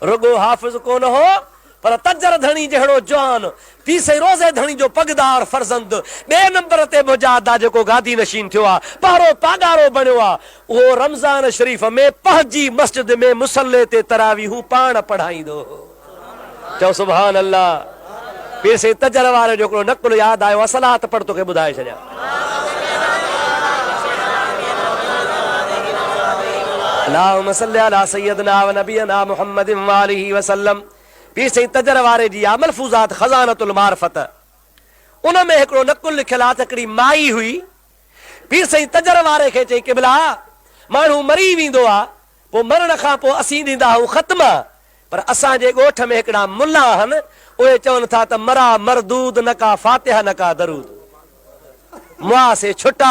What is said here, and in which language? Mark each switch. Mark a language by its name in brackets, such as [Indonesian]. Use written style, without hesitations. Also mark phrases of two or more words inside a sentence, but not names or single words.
[Sindhi] रुगो हाफ़िज़ कोन हो पर तजर धणी जहिड़ो जवान, पीर साईं रोज़े धणी जो पगदार फर्ज़ंद, ॿिए नंबर ते मुजादा जेको गादी नशीन थियो आहे, पहिरो पागारो बणियो आहे, उहो रमज़ान शरीफ़ में पंहिंजी मस्जिद में मुसल्ले ते तरावीहूं पाण पढ़ाईंदो हो। चओ [Arabic] سبحان الله. [Sindhi] पीर साईं तजर वारे जो हिकिड़ो नकुल यादि आयो, असलात पढ़ तोखे ॿुधाए छॾियां। [Arabic] اللهم صل على سيدنا و نبينا محمد و آله وسلم. [Sindhi] पीर साईं तजर वारे जी आहे मलफूज़ात ख़ज़ानतुल मारिफ़त, उन में हिकिड़ो नकुल लिखियल आहे त हिकिड़ी माई हुई, पीर साईं तजर वारे खे चई क़िबला माण्हू मरी वेंदो आहे, पोइ मरण खां पोइ असीं ॾींदा आहियूं ख़त्म, पर असांजे ॻोठ में हिकिड़ा मुल्ला आहिनि, उहे चवनि था त मरा मरदूद न का फातिहा न का दरूद, मुआ से छुटा।